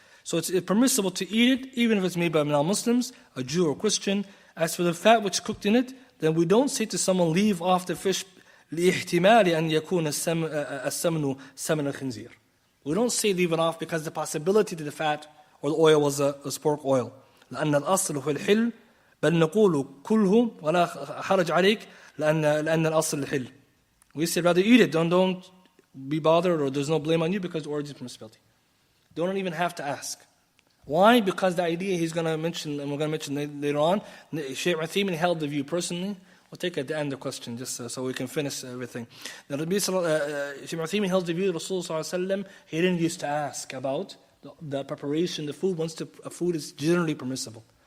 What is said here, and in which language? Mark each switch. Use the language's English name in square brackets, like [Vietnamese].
[English] So it's permissible to eat it, even if it's made by non-Muslims, a Jew or Christian. As for the fat which is cooked in it, then we don't say to someone, leave off the fish, [Arabic] لِإِحْتِمَالِ أَنْ يَكُونَ السَّمْنُ سَمْنَ الْخِنْزِيرِ. [English] We don't say leave it off because the possibility that the fat or the oil was pork oil. [Arabic] لأن الأصل في الحل بل نقول كله ولا حرج عليك لأن الأصل الحل. [English] We say rather eat it, don't be bothered, or there's no blame on you because the origin is permissibility. Don't even have to ask. Why? Because the idea he's going to mention, and we're going to mention later on, Shaykh Uthaymeen held the view personally. We'll take at the end the question, just so we can finish everything. Now, Shaykh Uthaymeen held the view that Rasulullah, he didn't used to ask about the preparation, the food, once the food is generally permissible.